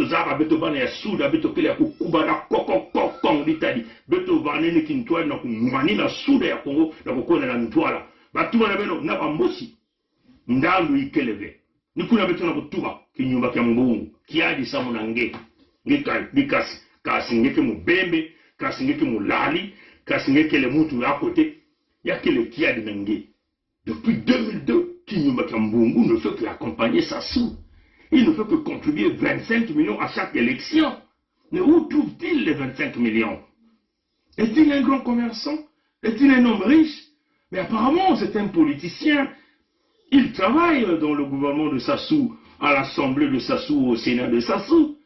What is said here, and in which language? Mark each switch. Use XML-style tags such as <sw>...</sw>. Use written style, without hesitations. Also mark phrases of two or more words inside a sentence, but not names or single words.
<ktu>zaba beto bana ya suda beto kele ya kukuba na koko litadi beto vanene kintwala na kumani na suda ya Kongo na kokona na ntwala batu bana beno na Mbosi ndalu ikeleve nikuna beto na kutuba kinyumba kya mbungu kiadi samu na ngekasi kasi ngeke mubembe kasi ngeke mulali kasi ngeke le mutu ya kote ya kele kiadi na nge.</ktu> <fr>Depuis 2002, Kinyumba Kambungu ne fait qu'accompagner Sassou. Il ne fait que contribuer 25 millions à chaque élection. Mais où trouve-t-il les 25 millions? Est-il un grand commerçant? Est-il un homme riche? Mais apparemment, c'est un politicien. Il travaille dans le gouvernement de Sassou, à l'Assemblée de Sassou, au Sénat de Sassou.</fr>